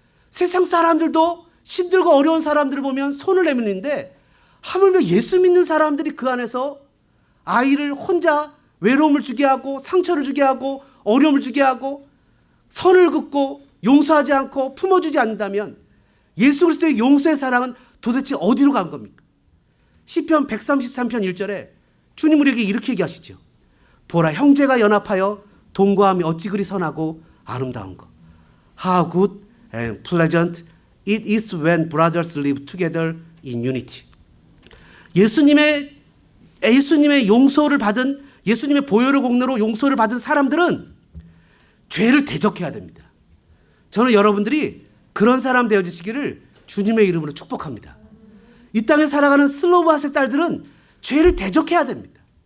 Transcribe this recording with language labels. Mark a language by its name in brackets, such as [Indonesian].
[Korean] 세상 사람들도 힘들고 어려운 사람들을 보면 손을 내미는데 하물며 예수 믿는 사람들이 그 안에서 아이를 혼자 외로움을 주게 하고 상처를 주게 하고 어려움을 주게 하고 선을 긋고 용서하지 않고 품어주지 않는다면 예수 그리스도의 용서의 사랑은 도대체 어디로 간 겁니까? 시편 133편 1절에 주님 우리에게 이렇게 얘기하시죠. 보라 형제가 연합하여 동거함이 어찌 그리 선하고 아름다운 것. [English] How good and pleasant It is when brothers live together in unity. [Korean] 예수님의 용서를 받은, 예수님의 보혈의 공로로 용서를 받은 사람들은 죄를 대적해야 됩니다. 저는 여러분들이 그런 사람 되어주시기를 주님의 이름으로 축복합니다. 이 땅에 살아가는 슬로바스의 딸들은 죄를 대적해야 됩니다.